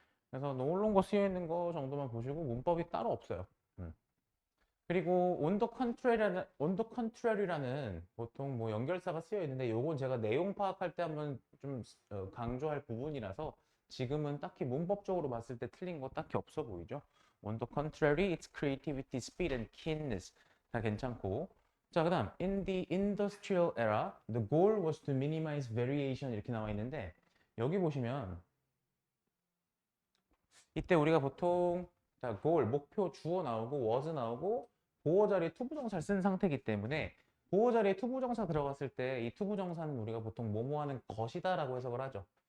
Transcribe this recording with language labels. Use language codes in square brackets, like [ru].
[ko] 그래서 [en] no longer [ko] 쓰여 있는 거 정도만 보시고 문법이 따로 없어요. 그리고 [en] on the contrary [ko] 라는 보통 뭐 연결사가 쓰여 있는데 요건 제가 내용 파악할 때 한번 좀 강조할 부분이라서 지금은 딱히 문법적으로 봤을 때 틀린 거 딱히 없어 보이죠. [en] On the contrary, it's creativity, speed and keenness. [ko] 다 괜찮고. 자, 그다음 [en] in the industrial era, the goal was to minimize variation [ko] 이렇게 나와 있는데 여기 보시면 이때 우리가 보통 자, goal, 목표 주어 나오고 was 나오고 보호 자리에 투부정사를 쓴 상태이기 때문에 보호 자리에 투부정사 들어갔을 때 이 투부정사는 우리가 보통 뭐뭐 하는 것이다 라고 해석을 하죠.